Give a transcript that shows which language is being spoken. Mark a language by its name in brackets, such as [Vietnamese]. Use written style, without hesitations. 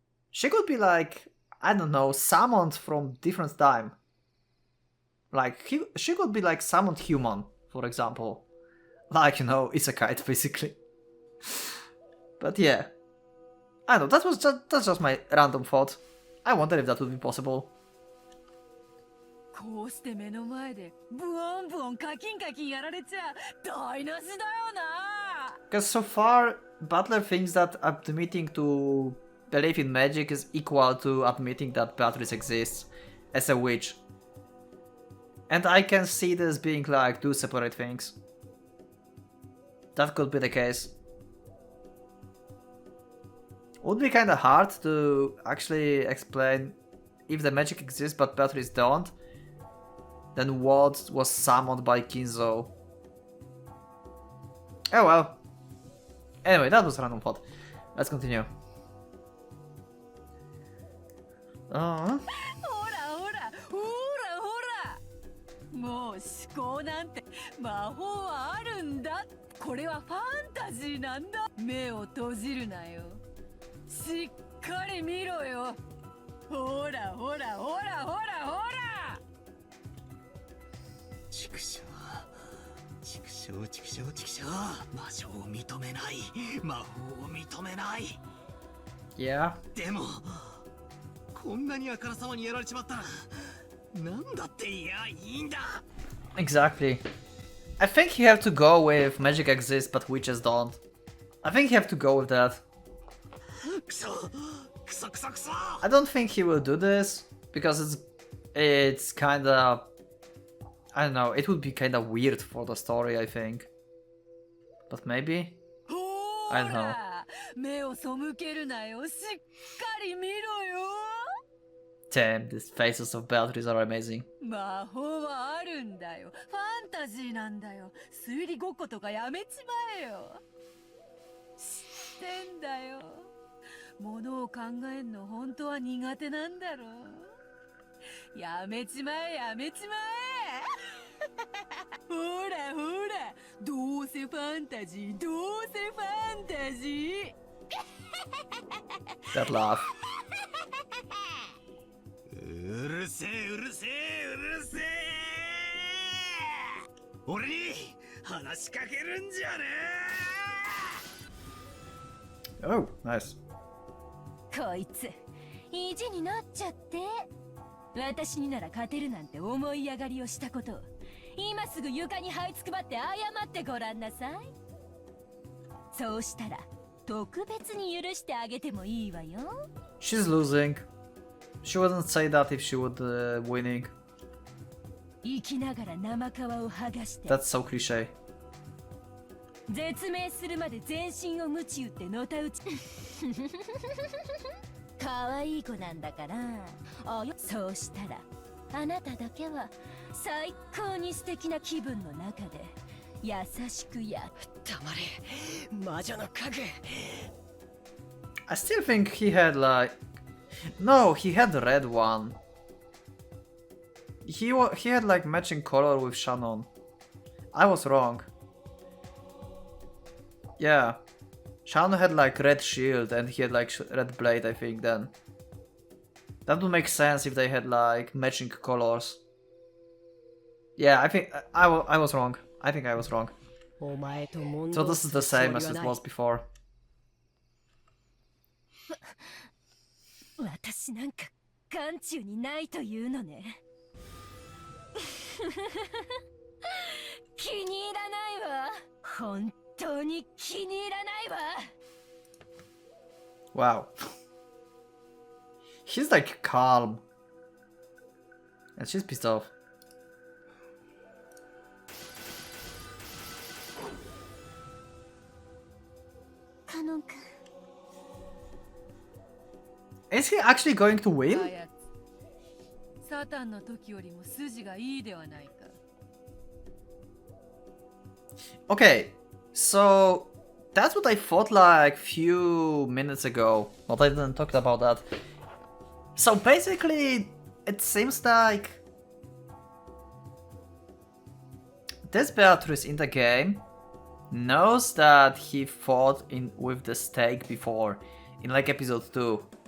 [English] She could be like, I don't know, summoned from different time. Like, she could be like summoned human, for example. Like, you know, it's a kite, basically. But yeah. I don't know, that's just my random thought. I wonder if that would be possible. [Japanese] こうして目の前でブオンブオンカキンカキンやられちゃ台無しだよな。 [English] Because so far, Butler thinks that admitting to believe in magic is equal to admitting that Beatrice exists as a witch. And I can see this being like two separate things. That could be the case. Would be kinda hard to actually explain if the magic exists but Beatrice don't. Then what was summoned by Kinzo? Oh well. Anyway, that was random thought. Let's continue. [Japanese] ほらほらほらほら。もう思考なんて魔法はあるんだ。これはファンタジーなんだ。目を閉じるなよ。しっかり見ろよ。ほらほらほらほらほら。畜生、畜生、畜生、畜生。魔性を認めない。魔法を認めない。 [English] Yeah. [Japanese] でも、こんなにあからさまにやられちまったら、なんだっていやいいんだ。 [English] Exactly. I think you have to go with magic exists but witches don't. I think you have to go with that. [Japanese] クソ、クソクソクソ。 [English] I don't think he will do this because it's kinda, I don't know, it would be kinda weird for the story, I think. But maybe? I don't know. [Japanese] 目を背けるなよ。しっかり見ろよ。 [English] Damn, these faces of Beatrice are amazing. [Japanese] 魔法はあるんだよ。ファンタジーなんだよ。推理ごっことかやめちまえよ。知ってんだよ。ものを考えんの本当は苦手なんだろう。やめちまえやめちまえ。ほらほら、どうせファンタジー、どうせファンタジー。 [English] That laugh. [Japanese] うるせえうるせえうるせえ。俺に話しかけるんじゃねえ。 [English] Oh, nice. [Japanese] こいつ意地になっちゃって。私になら勝てるなんて思い上がりをしたことを今すぐ床に這いつくばって謝ってごらんなさい。そうしたら特別に許してあげてもいいわよ。 [English] She's losing. She wouldn't say that if she would winning. [Japanese] 生きながら生皮を剥がして [English] That's so cliche. [Japanese] 絶命するまで全身を鞭打ってのたうち可愛い子なんだから。そうしたらあなただけは最高に素敵な気分の中で優しくや。黙れ魔女の家具。 [English] I still think he had like... No, he had the red one. He had like matching color with Shannon. I was wrong. Yeah. Shannon had like red shield and he had like red blade, I think, then. That would make sense if they had like matching colors. Yeah, I think I was wrong. I think I was wrong. So this is the same as it was before. [Japanese] 私なんか眼中にないというのね。気に入らないわ。本当に気に入らないわ。 [English] Wow. He's like calm. And she's pissed off. Is he actually going to win? [Japanese] サタンの時よりも筋がいいではないか。 [English] Okay, so that's what I thought like few minutes ago, but I didn't talk about that. So basically, it seems like this Beatrice in the game knows that he fought with the stake before, in like episode 2.